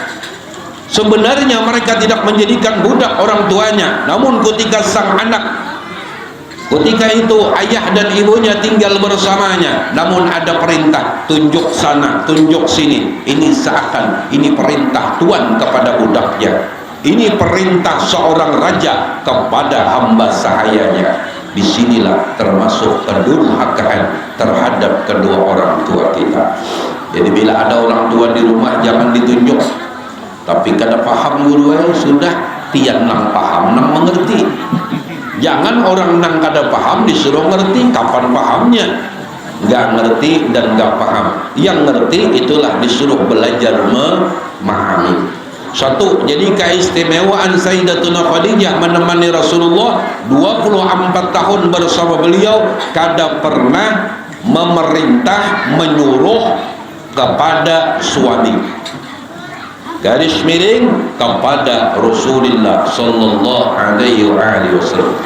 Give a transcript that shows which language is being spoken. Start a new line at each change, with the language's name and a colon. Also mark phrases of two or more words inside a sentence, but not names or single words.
Indonesian: Sebenarnya mereka tidak menjadikan budak orang tuanya, namun ketika sang anak, ketika itu ayah dan ibunya tinggal bersamanya, namun ada perintah tunjuk sana, tunjuk sini, ini seakan ini perintah Tuhan kepada budaknya, ini perintah seorang raja kepada hamba sahayanya. Disinilah termasuk kedurhakaan terhadap kedua orang tua kita. Jadi bila ada orang tua di rumah jangan ditunjuk, tapi
Banjar: kada paham guru sudah tiang nang paham nang mengerti. Jangan orang nang kada paham disuruh ngerti,
Indonesian: kapan pahamnya? nggak ngerti dan nggak paham. Yang ngerti itulah disuruh belajar memahami. Satu, jadi keistimewaan Sayyidatuna Khadijah menemani Rasulullah 24 tahun bersama beliau, kada pernah memerintah, menyuruh kepada suami, garis miring kepada Rasulullah
Arabic: صلى الله عليه وسلم.